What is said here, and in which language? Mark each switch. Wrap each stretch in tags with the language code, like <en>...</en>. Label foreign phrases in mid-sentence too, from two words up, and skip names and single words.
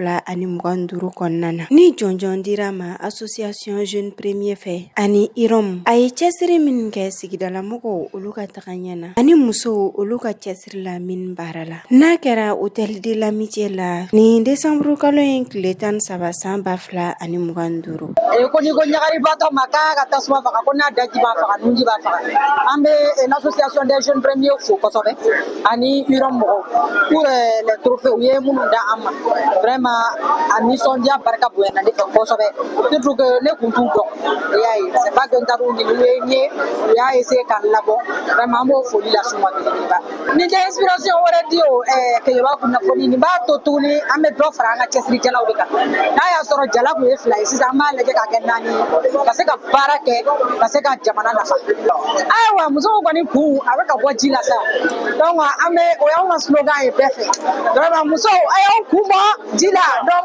<bm>2025 kɔnɔna na ni jɔnjɔn dira ma Association Jeune Premier fɛ ani IROM a ye cɛsiri min kɛ sigidala mɔgɔw olu ka taga ɲɛ na ani musow olu ka cɛsiri la min baara la n'a kɛra Hôtel de l'Amitié la ni décembre kalo in tile 13 san 2025. Ko ni ko ɲagari baatɔ ma k'a ka tasuma faga ko n'a daji b'a faga nunji b'a faga an bɛ l'association des jeunes premiers fo kosɛbɛ ani IROM mɔgɔw</bm> <fr>pour les trophées</fr> <bm>u ye minnu da an ma vraiment a nisɔndiya barika bonyana ne fɛ kosɛbɛ</bm> <fr>surtout que</fr> <bm>ne kun t'u dɔn i y'a ye</bm> <fr>c'est pas que</fr> <bm>n taar'u ɲini u ye n ye u y'a essayer k'an labɔ vraiment an b'o foli las'u ma belebeleba nin tɛ inspiration wɛrɛ di o kɛɲɛba kunnafoni nin b'a to tuguni an bɛ dɔ fara an ka cɛsirijalanw de kan n'a y'a sɔrɔ jala kun ye 2 ye sisan an b'a lajɛ k'a kɛ 4 ye ka se ka baara kɛ ka se ka jamana nafa ayiwa musow kɔni kun a bɛ ka bɔ ji la sa donc an bɛ o y'anw ka slogan ye bɛɛ fɛ vraiment musow a y'aw kun bɔ ji la donc</bm>